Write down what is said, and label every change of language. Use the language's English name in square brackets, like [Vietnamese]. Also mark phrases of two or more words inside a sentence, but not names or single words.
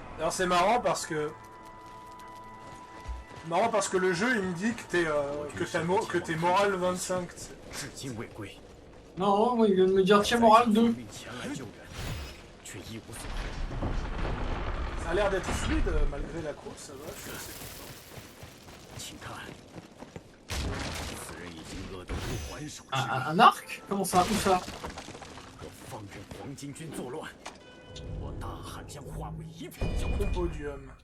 [French] Alors c'est marrant parce que... le jeu il me dit que t'es moral 25. [Chinese] 至今未归， [French] Non, moi, il vient de me dire tiens moral 2. [Chinese] 命前来救援，却一无所获。 [French] Ça a l'air d'être fluide malgré la course, ça va, je suis assez content. [Chinese] 请看，此人已经饿得不还手之力， [French] Un arc? Comment ça? Où ça? [Chinese] 我放任黄巾军作乱，我大汉将化为一片焦土。 [French] Podium.